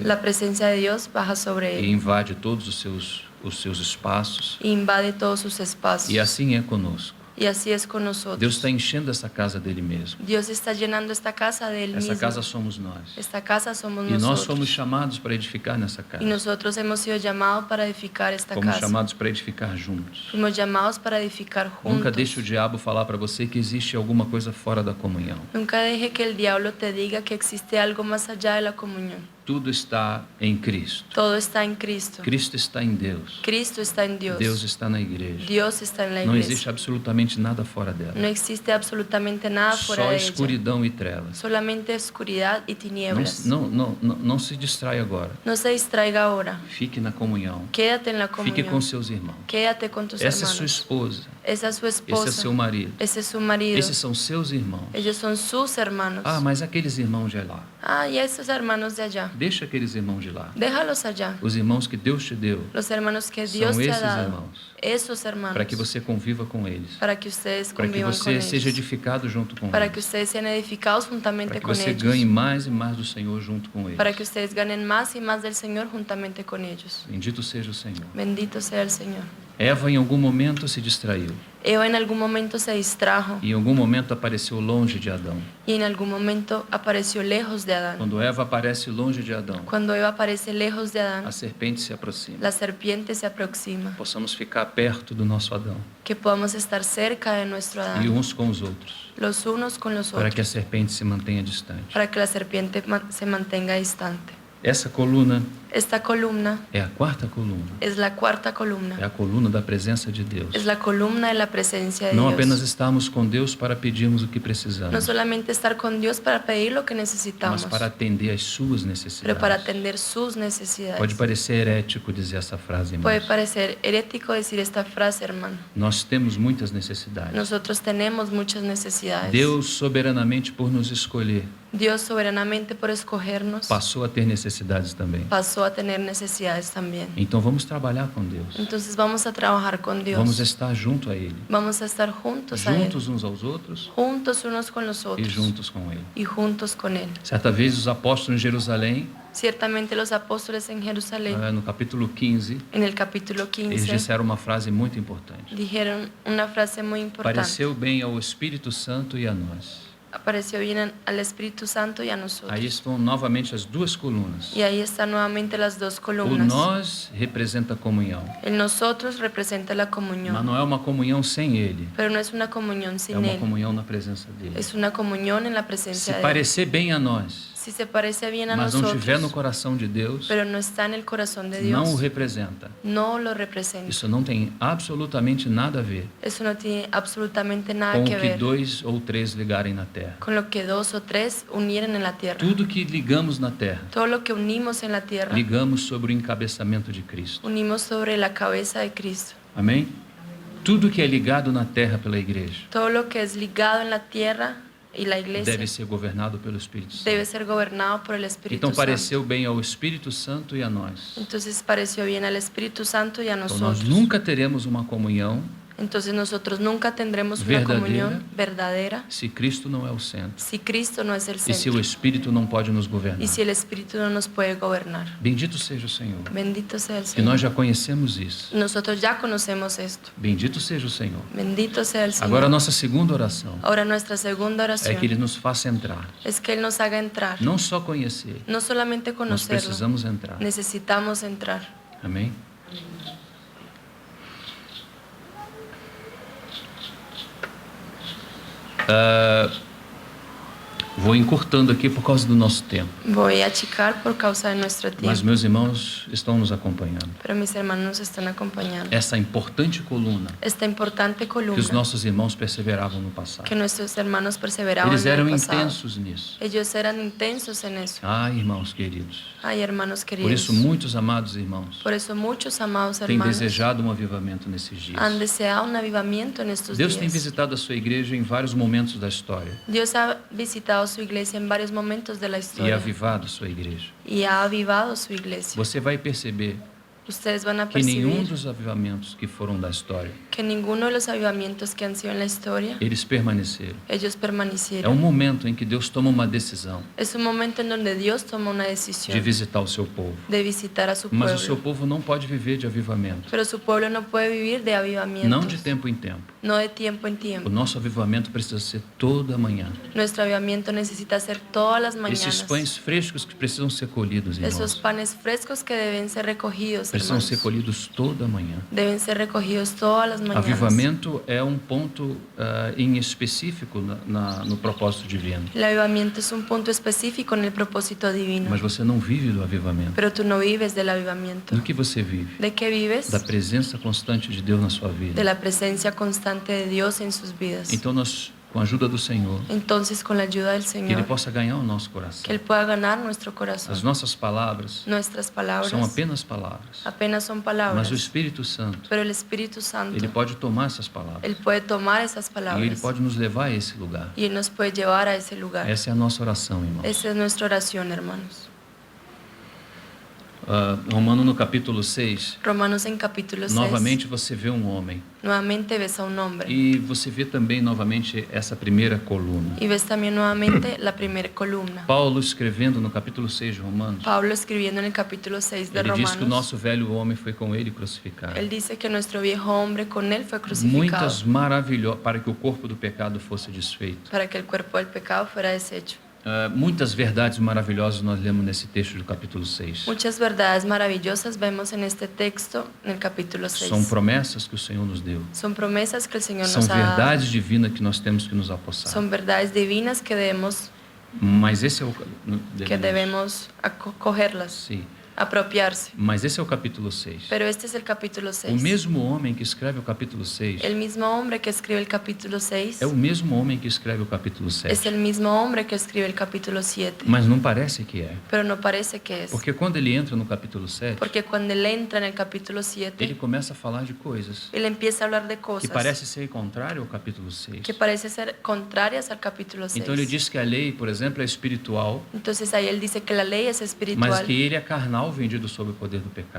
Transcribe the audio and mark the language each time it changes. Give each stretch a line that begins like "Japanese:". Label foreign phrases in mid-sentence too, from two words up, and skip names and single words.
Spanish: la presencia de Dios baja sobre
Portuguese: e
Spanish: Él
Portuguese: invade todos os seus espaços.
Spanish: e invade todos sus espacios.
Portuguese: E assim é conosco.
Spanish: Y así es con nosotros.
Portuguese: Deus está enchendo essa casa dele mesmo.
Spanish: Dios está llenando esta casa de Él
Portuguese: Essa
Spanish: mismo.
Portuguese: casa somos nós.
Spanish: Esta casa somos
Portuguese: E nós
Spanish: nosotros.
Portuguese: somos chamados para edificar nessa
Spanish: Y
Portuguese: casa.
Spanish: nosotros hemos sido llamados para edificar esta
Portuguese: Fomos
Spanish: casa.
Portuguese: chamados para edificar juntos.
Spanish: Fuimos llamados para edificar juntos.
Portuguese: Nunca deixe o diabo falar para você que existe alguma coisa fora da comunhão.
Spanish: Nunca deje que el diablo te diga que existe algo más allá de la comunión.
Portuguese: Tudo está em Cristo.
Spanish: Todo está en Cristo.
Portuguese: Cristo está em Deus.
Spanish: Cristo está en Dios.
Portuguese: Deus está na igreja.
Spanish: Dios está en la
Portuguese: Não
Spanish: iglesia.
Portuguese: existe absolutamente nada fora dela.
Spanish: No existe absolutamente nada fuera
Portuguese: Só
Spanish: de ella.
Portuguese: escuridão e trevas.
Spanish: Solamente oscuridad y tinieblas.
Portuguese: Não se distrai agora.
Spanish: No se distraiga ahora.
Portuguese: Fique na comunhão.
Spanish: Quédate en la
Portuguese: Fique com
Spanish: comunión.
Portuguese: seus irmãos.
Spanish: Quédate con tus
Portuguese: Essa é sua
Spanish: hermanos.
Portuguese: esposa.
Spanish: Esa es su esposa.
Portuguese: Esse é seu marido.
Spanish: Ese es su marido.
Portuguese: Esses são seus irmãos.
Spanish: Ellos son sus hermanos.
Portuguese: Ah, mas aqueles irmãos de lá.
Spanish: Y esos hermanos de allá.
Portuguese: Deixa aqueles irmãos de lá.
Spanish: Déjalos allá.
Portuguese: Os irmãos que Deus te deu.
Spanish: Los hermanos que Dios
Portuguese: São
Spanish: te ha
Portuguese: esses
Spanish: dado.
Portuguese: irmãos.
Spanish: Esos hermanos.
Portuguese: Para que você conviva com eles.
Spanish: Para que ustedes
Portuguese: Para que
Spanish: convivan con
Portuguese: você
Spanish: ellos.
Portuguese: seja edificado junto com
Spanish: Para
Portuguese: eles.
Spanish: que ustedes sean edificados
Portuguese: Para
Spanish: juntamente
Portuguese: que
Spanish: con
Portuguese: você
Spanish: ellos.
Portuguese: ganhe mais e mais do Senhor junto com eles.
Spanish: Para que ustedes ganen más y más del Señor juntamente con ellos.
Portuguese: Bendito seja o Senhor.
Spanish: Bendito sea el Señor.
Portuguese: Eva em algum momento se distraiu.
Spanish: Eva en algún momento se distrajo
Portuguese: E em algum momento apareceu longe de Adão.
Spanish: y en algún momento apareció lejos de Adán.
Portuguese: Quando Eva aparece longe de Adão,
Spanish: Cuando Eva aparece lejos de Adán,
Portuguese: a serpente se aproxima.
Spanish: la serpiente se aproxima.
Portuguese: Possamos ficar perto do nosso Adão
Spanish: Que podamos estar cerca de nuestro
Portuguese: e
Spanish: Adán,
Portuguese: uns com os outros,
Spanish: los unos con los
Portuguese: para que a
Spanish: otros,
Portuguese: serpente se mantenha distante.
Spanish: para que la serpiente se mantenga distante.
Portuguese: Essa coluna
Spanish: Esta columna
Portuguese: é a quarta coluna.
Spanish: es la cuarta
Portuguese: É
Spanish: columna.
Portuguese: a coluna da presença de Deus.
Spanish: Es la columna de la presencia de
Portuguese: Não
Spanish: Dios.
Portuguese: apenas estarmos com Deus para pedirmos o que
Spanish: No
Portuguese: precisamos,
Spanish: solamente estar con Dios para pedir lo que
Portuguese: mas
Spanish: necesitamos,
Portuguese: para atender às suas
Spanish: pero para
Portuguese: necessidades.
Spanish: atender sus necesidades.
Portuguese: Pode parecer herético dizer essa frase,
Spanish: Puede
Portuguese: irmãos.
Spanish: parecer herético decir esta frase, hermano.
Portuguese: Nós temos muitas necessidades.
Spanish: Nosotros tenemos muchas necesidades.
Portuguese: Deus, soberanamente por nos escolher,
Spanish: Dios soberanamente por escogernos
Portuguese: passou a ter necessidades também.
Spanish: pasó a tener necesidades también.
Portuguese: Então vamos trabalhar com Deus.
Spanish: Entonces vamos a trabajar con Dios.
Portuguese: Vamos estar junto a Ele.
Spanish: Vamos a estar juntos a Él.
Portuguese: Juntos uns aos outros
Spanish: Juntos unos con los
Portuguese: e
Spanish: otros.
Portuguese: juntos com Ele.
Spanish: Y juntos con Él.
Portuguese: Certa vez os apóstolos em Jerusalém,
Spanish: Ciertamente los apóstoles en Jerusalén,
Portuguese: no capítulo 15,
Spanish: en el capítulo
Portuguese: eles
Spanish: 15,
Portuguese: disseram uma frase muito importante.
Spanish: dijeron una frase muy importante.
Portuguese: Pareceu bem ao Espírito Santo e a nós.
Spanish: Apareció bien al Espíritu Santo y a nosotros.
Portuguese: Aí estão novamente as duas colunas.
Spanish: Y ahí están nuevamente las dos
Portuguese: O
Spanish: columnas.
Portuguese: nós representa a comunhão,
Spanish: El nosotros representa la
Portuguese: mas
Spanish: comunión,
Portuguese: não é uma comunhão sem Ele.
Spanish: pero no es una comunión
Portuguese: É
Spanish: sin
Portuguese: uma
Spanish: Él.
Portuguese: comunhão na presença dele.
Spanish: Es una comunión en la
Portuguese: Se
Spanish: presencia de Él.
Portuguese: parecer bem a nós,
Spanish: Si se parece bien a
Portuguese: mas não estiver no
Spanish: nosotros,
Portuguese: coração de Deus,
Spanish: pero no está en el corazón de
Portuguese: não o
Spanish: Dios,
Portuguese: representa.
Spanish: no lo representa.
Portuguese: Isso não tem absolutamente nada a ver
Spanish: Eso no tiene absolutamente nada
Portuguese: com
Spanish: que
Portuguese: o que
Spanish: ver
Portuguese: 2 ou 3 ligarem na terra.
Spanish: con lo que dos o tres unieren en la tierra.
Portuguese: Tudo que ligamos na terra,
Spanish: Todo lo que unimos en la tierra,
Portuguese: ligamos sobre o encabeçamento de Cristo.
Spanish: unimos sobre la cabeza de Cristo.
Portuguese: Amém? Tudo que é ligado na terra pela igreja
Spanish: Todo lo que es ligado en la tierra y la iglesia
Portuguese: deve ser governado pelo Espírito
Spanish: debe
Portuguese: Santo.
Spanish: ser gobernado por el Espíritu
Portuguese: Então
Spanish: Santo.
Portuguese: pareceu bem ao Espírito Santo e a nós.
Spanish: Entonces pareció bien al Espíritu Santo y a
Portuguese: Então nós
Spanish: nosotros.
Portuguese: nunca teremos uma comunhão
Spanish: Entonces nosotros nunca tendremos una Verdadera. comunión verdadera
Portuguese: se Cristo não é o centro
Spanish: si Cristo no es el
Portuguese: e se
Spanish: centro
Portuguese: o Espírito não pode nos governar.
Spanish: y si el Espíritu no nos puede gobernar.
Portuguese: Bendito seja o Senhor.
Spanish: Bendito sea el
Portuguese: E nós
Spanish: Señor.
Portuguese: já conhecemos isso.
Spanish: Nosotros ya conocemos esto.
Portuguese: Bendito seja o Senhor.
Spanish: Bendito sea el Señor.
Portuguese: Agora a nossa segunda oração
Spanish: Ahora nuestra segunda
Portuguese: é
Spanish: oración
Portuguese: que Ele nos faça entrar.
Spanish: es que Él nos haga entrar.
Portuguese: Não só conhecer,
Spanish: No solamente
Portuguese: nós
Spanish: conocerlo,
Portuguese: precisamos entrar.
Spanish: necesitamos entrar.
Portuguese: Amém? Vou encurtando aqui por causa do nosso tempo.
Spanish: Voy a achicar por causa de nuestro tiempo.
Portuguese: Mas meus irmãos estão nos acompanhando.
Spanish: Pero mis hermanos nos están acompañando.
Portuguese: Essa importante coluna
Spanish: Esta importante columna
Portuguese: que os nossos irmãos perseveravam no passado.
Spanish: que nuestros hermanos perseveraban
Portuguese: Eles
Spanish: en
Portuguese: eram
Spanish: el pasado.
Portuguese: intensos nisso.
Spanish: Ellos eran intensos en eso.
Portuguese: Irmãos queridos.
Spanish: Ay, hermanos queridos.
Portuguese: Por isso, muitos amados irmãos
Spanish: Por eso muchos amados
Portuguese: têm
Spanish: hermanos
Portuguese: desejado um avivamento nesses dias.
Spanish: han deseado un avivamiento en estos
Portuguese: Deus tem
Spanish: días.
Portuguese: visitado a sua igreja em vários momentos da história
Spanish: Dios ha visitado su iglesia en varios momentos de la
Portuguese: e
Spanish: historia
Portuguese: avivado a sua igreja.
Spanish: y ha avivado su iglesia.
Portuguese: Você vai perceber
Spanish: Ustedes van a
Portuguese: que nenhum
Spanish: percibir
Portuguese: dos avivamentos que foram da história,
Spanish: que ninguno de los avivamientos que han sido en la historia,
Portuguese: eles permaneceram.
Spanish: ellos
Portuguese: É
Spanish: permanecieron.
Portuguese: momento em que Deus toma uma decisão
Spanish: Es un momento en donde Dios toma una
Portuguese: de
Spanish: decisión
Portuguese: visitar o seu povo.
Spanish: de visitar a su
Portuguese: Mas o seu
Spanish: pueblo.
Portuguese: povo não pode viver de avivamento,
Spanish: Pero su pueblo no puede vivir de
Portuguese: não
Spanish: avivamientos,
Portuguese: de tempo em tempo.
Spanish: no de tiempo en
Portuguese: O
Spanish: tiempo.
Portuguese: nosso avivamento precisa ser toda manhã.
Spanish: Nuestro avivamiento necesita ser todas las
Portuguese: Esses
Spanish: mañanas.
Portuguese: pães frescos que precisam ser colhidos,
Spanish: Esos
Portuguese: irmãos,
Spanish: panes frescos que deben ser recogidos,
Portuguese: precisam ser
Spanish: hermanos,
Portuguese: colhidos toda manhã.
Spanish: deben ser recogidos todas las mañanas.
Portuguese: Avivamento é ponto em específico no propósito divino.
Spanish: El avivamiento es un punto específico en el propósito divino.
Portuguese: Mas você não vive do avivamento.
Spanish: Pero tú no vives del avivamiento.
Portuguese: Do que você vive?
Spanish: ¿De qué vives?
Portuguese: Da presença constante de Deus na sua vida.
Spanish: De la presencia constante de Dios en sus vidas.
Portuguese: Então nós, com a ajuda do Senhor,
Spanish: Entonces, con la ayuda del
Portuguese: que Ele
Spanish: Señor,
Portuguese: possa ganhar o nosso
Spanish: que
Portuguese: coração.
Spanish: Él pueda ganar nuestro corazón.
Portuguese: As nossas palavras
Spanish: Nuestras palabras
Portuguese: são apenas palavras.
Spanish: apenas son
Portuguese: Mas
Spanish: palabras,
Portuguese: o Espírito Santo,
Spanish: pero el Espíritu Santo,
Portuguese: Ele pode tomar essas palavras.
Spanish: Él puede tomar esas
Portuguese: E Ele
Spanish: palabras
Portuguese: pode nos levar a esse lugar.
Spanish: y Él nos puede llevar a ese lugar.
Portuguese: Essa é a nossa oração, irmão.
Spanish: Esa es nuestra oración, hermanos.
Portuguese: Romano no capítulo 6,
Spanish: Romanos en capítulo 6,
Portuguese: novamente você vê um homem.
Spanish: nuevamente ves a un hombre
Portuguese: E você vê também novamente essa primeira coluna.
Spanish: y ves también nuevamente la primera columna.
Portuguese: Paulo escrevendo no capítulo 6 de Romanos,
Spanish: Pablo escribiendo en el capítulo 6 de
Portuguese: ele diz que o
Spanish: Romanos,
Portuguese: nosso velho homem foi com ele crucificado.
Spanish: él dice que nuestro viejo hombre con él fue crucificado
Portuguese: Muitas maravilhosas, para que o corpo do pecado fosse desfeito.
Spanish: para que el cuerpo del pecado fuera deshecho.
Portuguese: Muitas verdades maravilhosas nós lemos nesse texto do capítulo 6.
Spanish: Muchas verdades maravillosas vemos en este texto en el capítulo 6.
Portuguese: São promessas que o Senhor nos deu.
Spanish: Son promesas que el Señor
Portuguese: São
Spanish: nos ha dado.
Portuguese: verdades divinas que nós temos que nos apossar.
Spanish: Son verdades divinas que debemos
Portuguese: Mas esse é o
Spanish: cogerlas,
Portuguese: Sim.
Spanish: apropiarse.
Portuguese: Mas esse é o capítulo 6.
Spanish: Pero este es el capítulo 6.
Portuguese: O mesmo homem que escreve o capítulo 6
Spanish: El mismo hombre que escribe el capítulo 6
Portuguese: é o mesmo homem que escreve o capítulo 7.
Spanish: es el mismo hombre que escribe el capítulo 7.
Portuguese: Mas não parece que é.
Spanish: Pero no parece que es.
Portuguese: Porque quando ele entra no capítulo 7,
Spanish: Porque cuando él entra en el capítulo 7,
Portuguese: ele começa a falar de coisas
Spanish: él empieza a hablar de
Portuguese: que
Spanish: cosas
Portuguese: parece ser contrário ao capítulo 6.
Spanish: que parecen ser contrarias al capítulo 6.
Portuguese: Então ele diz que a lei, por exemplo, é espiritual,
Spanish: Entonces ahí él dice que la ley es
Portuguese: mas
Spanish: espiritual,
Portuguese: que ele é carnal, vendido sob o poder do pecado.